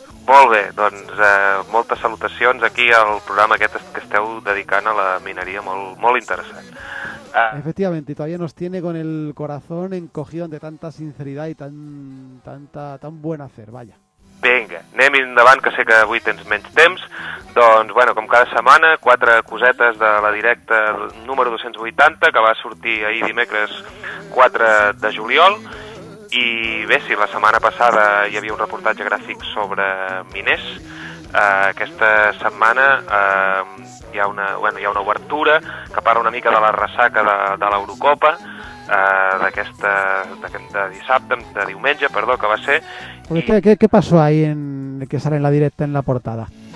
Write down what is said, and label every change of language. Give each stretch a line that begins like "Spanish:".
Catalan: Molt bé, doncs moltes salutacions aquí al programa aquest que esteu dedicant a la mineria, molt, molt interessant.
Spanish: Efectivamente, todavía nos tiene con el corazón encogido ante tanta sinceridad y tan buen hacer, vaya.
Catalan: Vinga, anem endavant, que sé que avui tens menys temps. Doncs, bueno, com cada setmana, quatre cosetes de la directa número 280, que va sortir ahir dimecres 4 de juliol. I bé, si la setmana passada hi havia un reportatge gràfic sobre miners, aquesta setmana hi ha una obertura que parla una mica de la ressaca de l'Eurocopa, de diumenge, que va ser.
Spanish: ¿Qué pasó ahí en que sale en la directa en la portada?